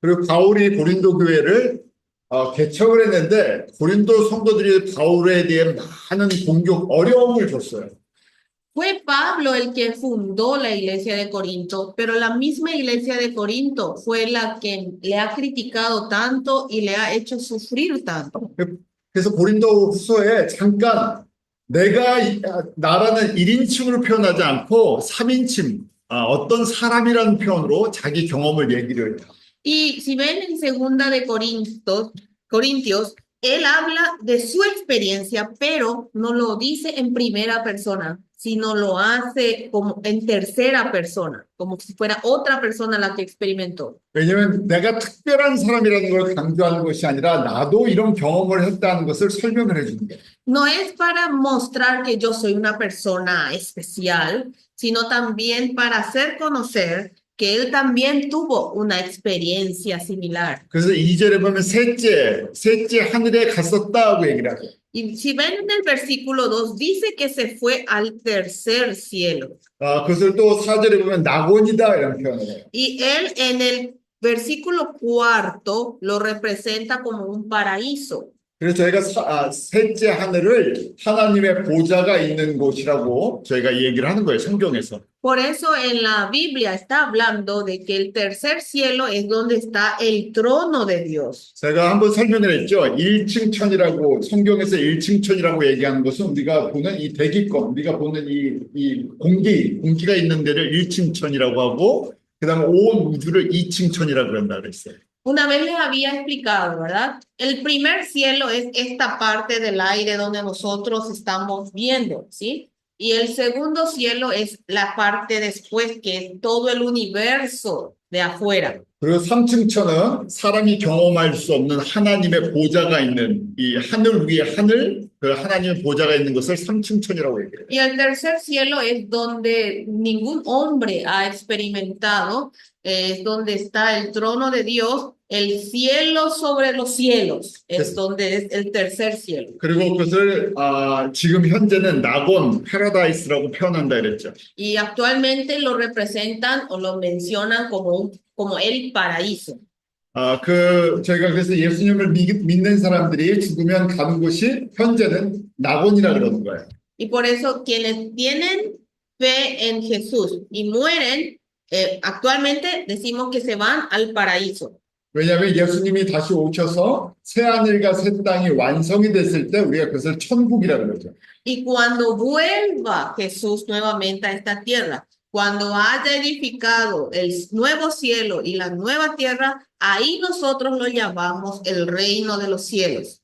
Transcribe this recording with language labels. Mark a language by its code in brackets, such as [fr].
[ko] 그리고 바울이 고린도 교회를 개척을 했는데 고린도 성도들이 바울에 대해 많은 공격, 어려움을 줬어요. [es] Fue Pablo el que fundó la iglesia de Corinto, pero la misma iglesia de Corinto fue la que le ha criticado tanto y le ha hecho sufrir tanto. [ko] 그래서 고린도 후서에 잠깐 나라는 1인칭으로 표현하지 않고 3인칭, 어떤 사람이라는 표현으로 자기 경험을 얘기를 해요. [es] Y si ven en segunda de Corintios, él habla de su experiencia, pero no lo dice en primera persona, sino lo hace como en tercera persona, como si fuera otra persona la que experimentó. [ko] 왜냐하면 내가 특별한 사람이라는 걸 강조하는 것이 아니라 나도 이런 경험을 했다는 것을 설명을 해주는 거예요. [es] No es para mostrar que yo soy una persona especial, sino también para hacer conocer que él también tuvo una experiencia similar. [ko] 그래서 2절에 보면 셋째 하늘에 갔었다고 얘기를 하고. [es] Y si ven en el versículo 2, dice que se fue al tercer cielo. [ko] 그것을 또 4절에 보면 낙원이다 이런 표현을 해요. [es] Y él en el versículo 4 lo representa como un paraíso. [ko] 그래서 저희가 셋째 하늘을 하나님의 보좌가 있는 곳이라고 저희가 얘기를 하는 거예요, 성경에서. [es] Por eso en la Biblia está hablando de que el tercer cielo es donde está el trono de Dios. [ko] 제가 한번 설명을 했죠. 1층 천이라고, 성경에서 1층 천이라고 얘기하는 것은 우리가 보는 이 대기권, 우리가 보는 이 공기가 있는 데를 1층 천이라고 하고, 그 다음에 온 우주를 2층 천이라고 그런다 그랬어요. [es] Una vez les había explicado, ¿verdad? El primer cielo es esta parte del aire donde nosotros estamos viendo, ¿sí? Y el segundo cielo es la parte después, que es todo el universo de afuera. [ko] 그리고 3층 천은 사람이 경험할 수 없는 하나님의 보좌가 있는 이 하늘 위에 그 하나님의 보좌가 있는 것을 3층 천이라고 얘기해요. [es] Y el tercer cielo es donde ningún hombre ha experimentado, es donde está el trono de Dios, el cielo sobre los cielos, es donde es el tercer cielo. [ko] 그리고 그것을 지금 현재는 낙원, 패러다이스라고 표현한다 그랬죠. [es] Y actualmente lo representan o lo mencionan como el paraíso. [ko] 저희가 그래서 예수님을 믿는 사람들이 죽으면 가는 곳이 현재는 낙원이라 그러는 거예요. [es] Y por eso quienes tienen fe en Jesús y mueren, actualmente decimos que se van al paraíso. [ko] 왜냐하면 예수님이 다시 오셔서 새 하늘과 새 땅이 완성이 됐을 때 우리가 그것을 천국이라 그러죠. [es] Y cuando vuelva Jesús nuevamente a esta tierra, cuando haya edificado el nuevo cielo y la nueva tierra, ahí nosotros lo llamamos el reino de los cielos.